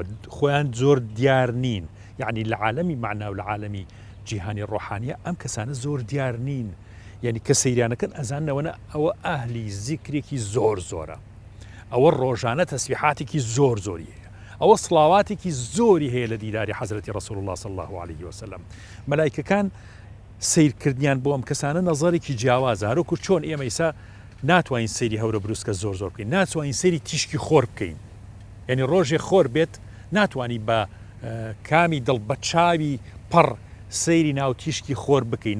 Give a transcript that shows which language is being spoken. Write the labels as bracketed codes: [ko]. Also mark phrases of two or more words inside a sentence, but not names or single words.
[ckb] خۆیان زۆر دیار نین یعنی لە عالەمی معنا و لە عالەمی جیهانی ڕۆحانیە ئەم کەسانە زۆر دیار نین یعنی کە سەیریانەکەن ئەزانەوەنە ئەوە ئاهلی زیکرێکی زۆر زۆرە ئەوە ڕۆژانە تەسبیحاتێکی زۆر زۆری هەیە ئەوە سڵاواتێکی زۆری هەیە لە دیداری حەزرەتی ڕەسوڵ الله [ar] صلی الله عليه وسلم [ckb] مەلایکەکان سیرکردیان بۆ ئەم کەسانە نەزەرێکی جیاوازە هەروەکو چۆن ئێمە ئیسا ناتوانین سەیری هەورە بروسکە زۆر بکەین ناتوانین سەیری تیشکی خۆر بکەین یعنی ڕۆژێ خۆر بێت ناتوانانی بە کامی دڵ بە چاوی پڕ سەیری ناو تیشکی خۆر بکەین